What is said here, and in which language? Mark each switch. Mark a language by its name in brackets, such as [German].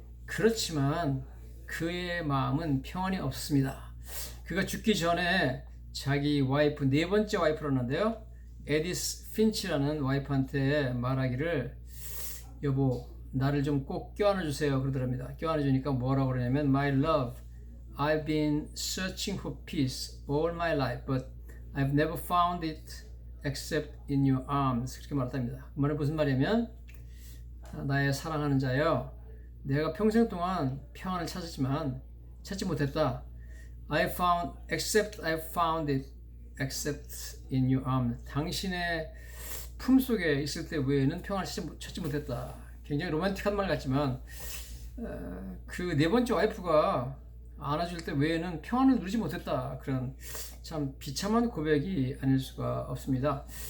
[Korean] 그렇지만 그의 마음은 평안이 없습니다. 그가 죽기 전에 자기 와이프, 네 번째 와이프라는데요, 에디스 핀치라는 와이프한테 말하기를, 여보 나를 좀 꼭 껴안아 주세요 그러더랍니다. 껴안아 주니까 뭐라고 그러냐면, [English] My love, I've been searching for peace all my life, but I've never found it except in your arms. [Korean] 그렇게 말했답니다. 그 말은 무슨 말이냐면, 나의 사랑하는 자여, 내가 평생 동안 평안을 찾았지만 찾지 못했다. [English] I found it except in your arms. [Korean] 당신의 품 속에 있을 때 외에는 평안을 찾지 못했다. 굉장히 로맨틱한 말 같지만 그 네 번째 와이프가 안아줄 때 외에는 평안을 누리지 못했다. 그런 참 비참한 고백이 아닐 수가 없습니다.